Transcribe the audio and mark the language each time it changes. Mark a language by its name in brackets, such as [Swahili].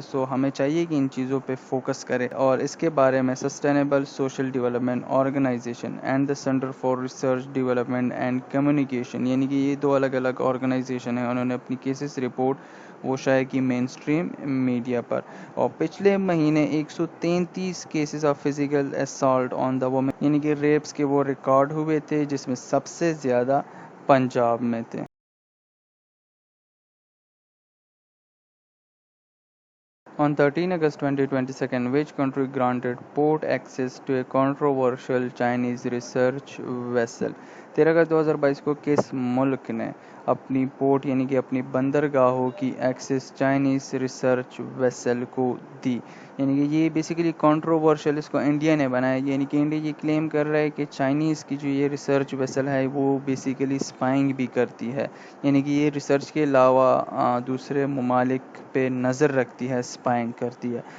[Urdu] سو ہمیں چاہیے کہ ان چیزوں پہ فوکس کرے, اور اس کے بارے میں sustainable social development organization and the centre for research development and communication, یعنی کہ یہ دو الگ الگ آرگنائزیشن ہیں, انہوں نے اپنی کیسز رپورٹ وہ شائع کی مین سٹریم میڈیا پر. اور پچھلے مہینے 133 [English] cases of physical assault on the women, [Urdu] یعنی کہ ریپس کے وہ ریکارڈ ہوئے تھے جس میں سب سے زیادہ پنجاب میں تھے. [English] On 13 August 2022, which country granted port access to a controversial Chinese research vessel? [Urdu] 13 اگست 2022 کو کس ملک نے اپنی پورٹ یعنی کہ اپنی بندرگاہوں کی ایکسس چائنیز ریسرچ ویسل کو دی؟ یعنی کہ یہ بیسیکلی کنٹروورشل اس کو انڈیا نے بنایا, یعنی کہ انڈیا یہ کلیم کر رہا ہے کہ چائنیز کی جو یہ ریسرچ ویسل ہے وہ بیسیکلی اسپائنگ بھی کرتی ہے, یعنی کہ یہ ریسرچ کے علاوہ دوسرے ممالک پہ نظر رکھتی ہے, اسپائنگ کرتی ہے.